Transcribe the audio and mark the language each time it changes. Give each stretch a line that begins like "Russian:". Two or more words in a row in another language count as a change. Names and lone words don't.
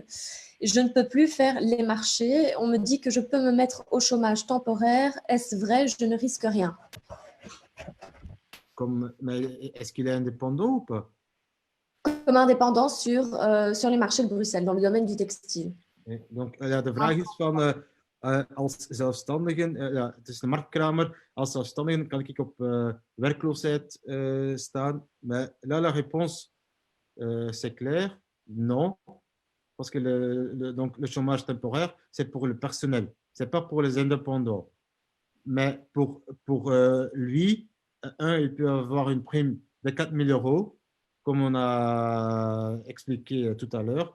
French: Je ne peux plus faire les marchés. On me dit que je peux me mettre au chômage temporaire. Est-ce vrai? Je ne risque rien. Mais est-ce qu'il est indépendant ou pas? Comme indépendant sur les marchés de Bruxelles, dans le domaine du textile. Donc,
Dutch: de vraag is van, als zelfstandigen, het is een marktkramer, als zelfstandigen kan ik op werkloosheid staan.
French: Mais là, la réponse, c'est clair, non. Parce que donc, le chômage temporaire, c'est pour le personnel, c'est pas pour les indépendants. Mais pour lui, il peut avoir une prime de 4 000 euros, comme on a expliqué tout à l'heure.